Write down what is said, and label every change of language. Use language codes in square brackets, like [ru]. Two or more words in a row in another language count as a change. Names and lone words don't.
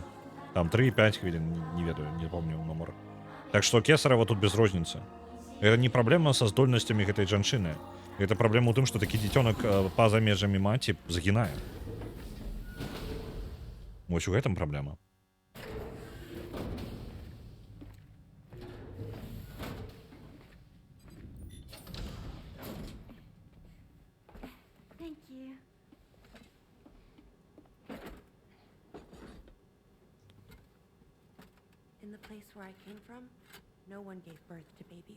[be] Там 3-5 хвілін, не ведаю, не помню нумар. Так што кесарава тут без розніцы. Гэта не праблема са здольнасцямі гэтай жанчыны. Гэта праблема ў тым, што такі дзіцёнак па-за межамі маці загінае. Вось у гэтым праблема. [en] Thank you. In the place where I came from, no one gave birth to babies.